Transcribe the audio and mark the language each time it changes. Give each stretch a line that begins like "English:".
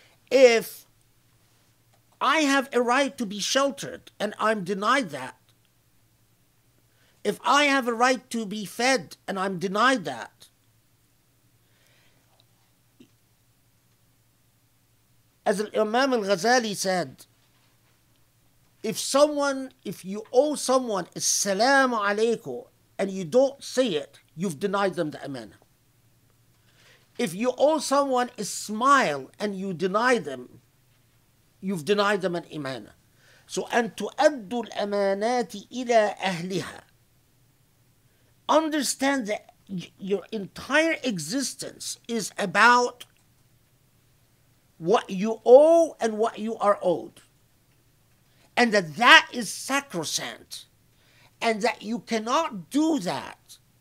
English: If I have a right to be sheltered and I'm denied that, if I have a right to be fed and I'm denied that, as Imam al-Ghazali said, if you owe someone Assalamu alaikum and you don't say it, you've denied them the amana. If you owe someone a smile and you deny them, you've denied them an amana.
Arabic: So, أن تؤدوا الأمانات إلى أهلها.
English: Understand that your entire existence is about what you owe and what you are owed. And that is sacrosanct. And that you cannot do that.